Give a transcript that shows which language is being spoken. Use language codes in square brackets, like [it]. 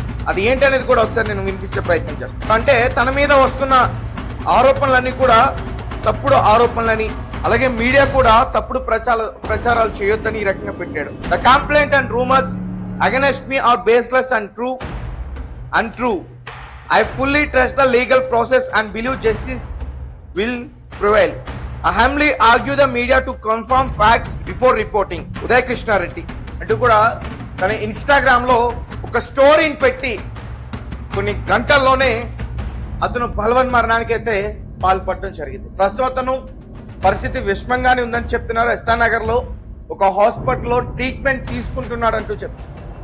[te] అది ఏంటి అనేది కూడా ఒకసారి నేను వినిపించే ప్రయత్నం చేస్తాను. అంటే తన మీద వస్తున్న ఆరోపణలన్నీ కూడా తప్పుడు ఆరోపణలని, అలాగే మీడియా కూడా తప్పుడు ప్రచారాలు చేయొద్దని ఈ రకంగా పెట్టాడు. [en] The complaint and rumours against me are baseless and true. I fully trust the legal process and believe justice will prevail. I humbly argue the media to confirm facts before reporting. [te] Uday Krishna Reddy అంటూ కూడా తన Instagram లో ఒక స్టోరీని పెట్టి కొన్ని గంటల్లోనే అతను బలవన్ మరణానికి అయితే పాల్పడడం జరిగింది. ప్రస్తుతం అతను పరిస్థితి విషమంగానే ఉందని చెప్తున్నారు. ఎస్ఆర్ నగర్ లో ఒక హాస్పిటల్లో ట్రీట్మెంట్ తీసుకుంటున్నాడు అంటూ చెప్తున్నారు.